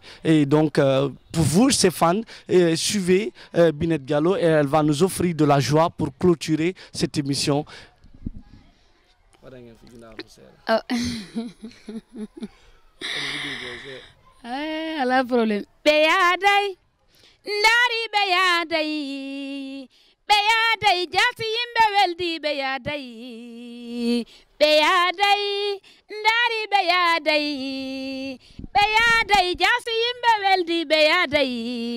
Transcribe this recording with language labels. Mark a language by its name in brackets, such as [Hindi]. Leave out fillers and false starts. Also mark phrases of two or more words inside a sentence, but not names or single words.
[French] Et donc, pour vous, ces fans, suivez Binet Diallo et elle va nous offrir de la joie pour clôturer cette émission. [Fula] Ala problème. Beyaday, ndari beyaday, beyaday, jasi yimbe weldi beyaday, beyaday, ndari beyaday, beyaday, jasi yimbe weldi beyaday.